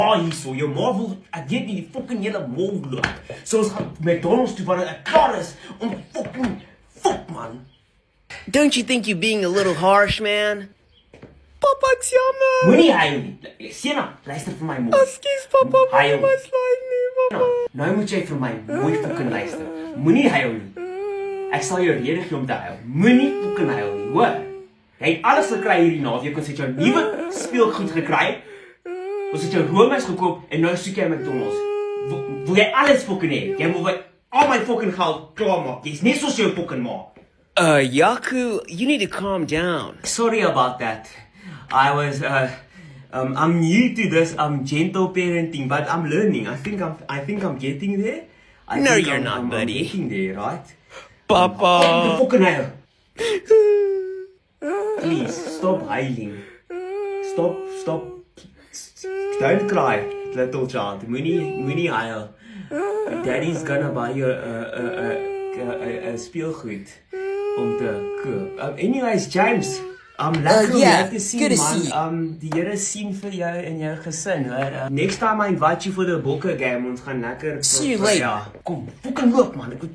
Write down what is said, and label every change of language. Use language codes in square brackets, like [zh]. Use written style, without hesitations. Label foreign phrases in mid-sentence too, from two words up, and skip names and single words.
[af] hierso, jou ma wil, ek weet nie, die fucking hele mol loop. So ons gaan McDonald's toe wanneer ek klaar is, om fuck man. [en] Don't you think you're being a little harsh, man? [af] Papa, ek's jammer. Moenie huil nie. Sena, luister vir my mooi. Ekskuus, papa, Huil. my slide nie, papa. Nou moet jy vir my mooi fucking luister. Moenie huil nie. Ek sal jou rede gee om te huil. Moenie fucking huil nie, hoor? Jy het alles gekry hierdie naweek, ons het jou nuwe speelgoed gekry. Ons het jou roomys gekoop en nou soek jy McDonald's. Wil jy alles fucking hê? Jy moet al my fucking geld klaarmaak. Jy's net soos jou fucking ma. [en] Yaku, you need to calm down. Sorry about that. I was I'm new to this gentle parenting, but I'm learning. I think I'm getting there. No, you're not, buddy. I'm getting there, right? Papa. Fucking hell. Please stop huiling. Stop. Don't cry, little child. [af] Moenie huil. [en] Daddy's gonna buy you a [af] speelgoed om te koop. [en] Anyways, James. Lekker yeah, [af] om te sien, [en] good to man. see you. [af] Die Here sien vir jou en jou gesin, hoor. [en] Next time I invite you for the Bokke game, [af] ons gaan lekker [en] See you later. [af] Ja, kom, fucking loop man. Ek moet